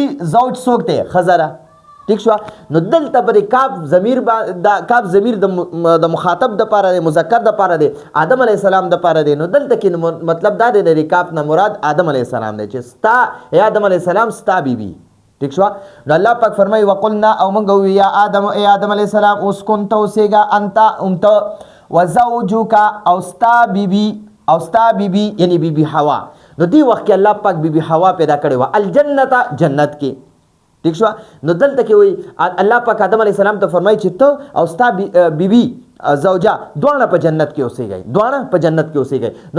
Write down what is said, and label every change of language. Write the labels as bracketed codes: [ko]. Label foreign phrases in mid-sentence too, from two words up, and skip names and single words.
[ps] زوج څوک دی ښځه ده ٹھیک شوه نو دلته پرې کاف ضمیر د مخاطب دپاره دی مذکر دپاره دی آدم [ar] علیه السلام [ps] دپاره دی نو دلته کې مطلب دا دی د کاف نه مراد آدم [ar] علیه السلام [ps] دی چې ستا ای آدم [ar] علیه السلام [ps] ستا بیبي ٹھیک شوه نو الله پاک فرمایي وقلنا او موږ وویو [ar] یا آدم [ps] ای آدم [ar] علیه السلام [ps] اسکن ته اوسېږه انت هم ته وزوجک او ستا بیبي یعنی بیبي حوا نو دې وخت کې الله پاک بیبي حوا پیدا کړې وه الجنت جنت کې ٹھیک شوه نو دلته کې وایي الله پاک آدم [ar] علیه السلام [ps] ته فرمایي چې ته او ستا بیبي زوجه دواړه په جنت کې اوسېږئ نو